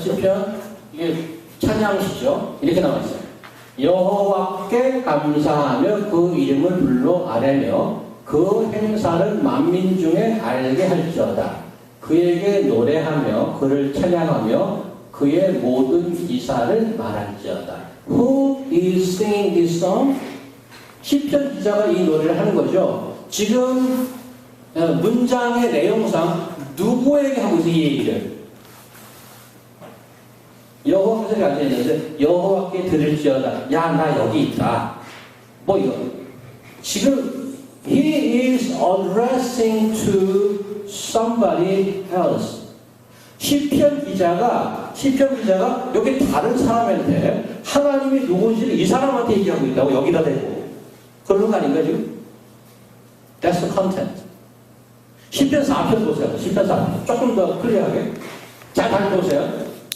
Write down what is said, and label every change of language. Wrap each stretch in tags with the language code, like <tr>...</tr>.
<ko>시편, 이게 찬양시죠. 이렇게 나와 있어요. 여호와께 감사하며 그 이름을 불러 아뢰며 그 행사를 만민 중에 알게 할지어다. 그에게 노래하며 그를 찬양하며 그의 모든 기사를 말할지어다.</ko> <en>Who is singing this song?</en> <ko>시편 기자가 이 노래를 하는 거죠. 지금 문장의 내용상 누구에게 하고 있어요, 이 얘기를? 여호와께서 앉아있는데 여호와께 들을지어다. 야, 나 여기 있다. 뭐 이거. 지금</ko> <en>he is addressing to somebody else.</en> <ko>시편 기자가 여기 다른 사람한테 하나님이 누군지를 이 사람한테 얘기하고 있다고 여기다 대고. 그런 거 아닌가 지금?</ko> <en>That's the content.</en> <ko>시편 4편 보세요. 시편 4편. 조금 더 클리어하게. 자, 다시 보세요.</ko>